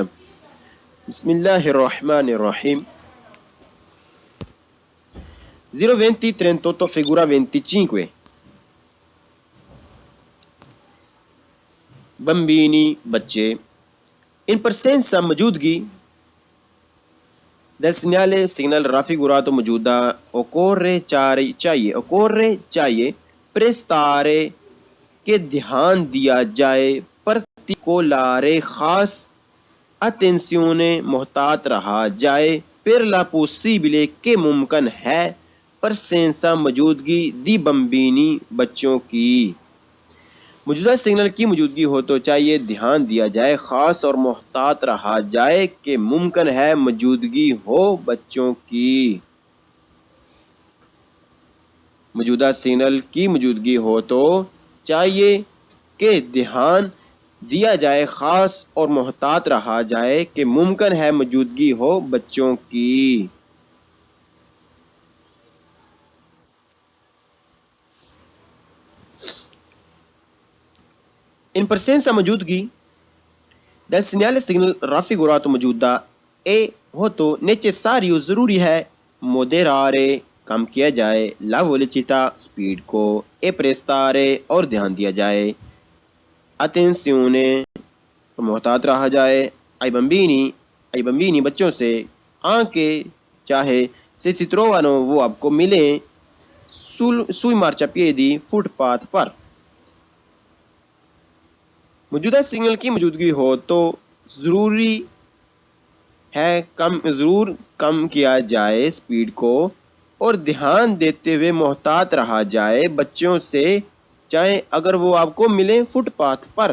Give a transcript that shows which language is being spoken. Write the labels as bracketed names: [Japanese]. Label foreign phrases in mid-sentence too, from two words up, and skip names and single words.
[Arabic] بسم اللہ الرحمن الرحیم. 02038 figura 25. [Urdu] بمبینی بچے. [Italian] in presenza [Urdu] موجودگی [Italian] del segnale signal raffigurato [Urdu] موجودہ occorre چاہیے prestare کہ دھیان دیا جائے particolare خاص attenzione محتاط رہا جائے [Italian] per la possibile [Urdu] کہ ممکن ہے presenza موجودگی [Italian] dei bambini [Urdu] بچوں کی. موجودہ سگنل کی موجودگی ہو تو چاہیے دھیان دیا جائے خاص اور محتاط رہا جائے کہ ممکن ہے موجودگی ہو بچوں کی. موجودہ سگنل کی موجودگی ہو تو چاہیے کہ دھیان دیا جائے خاص اور محتاط رہا جائے کہ ممکن ہے موجودگی ہو بچوں کی. [Italian] in presenza موجودگی del segnale signal raffigurato [Urdu] موجودہ اے ہو تو [Italian] necessario [Urdu] ضروری ہے moderare کم کیا جائے [Italian] la velocità [Urdu] سپیڈ کو [Italian] e prestare [Urdu] اور دھیان دیا جائے attenzione محتاط رہا جائے [Italian] ai bambini [Urdu] بچوں سے anche چاہے [Italian] se si trovano [Urdu] وہ آپ کو ملیں [Italian] sui marciapiedi [Urdu] فٹ پاتھ پر. موجودہ سگنل کی موجودگی ہو تو ضرور کم کیا جائے سپیڈ کو اور دھیان دیتے ہوئے محتاط رہا جائے بچوں سے چاہے اگر وہ آپ کو ملیں فٹ پاتھ پر.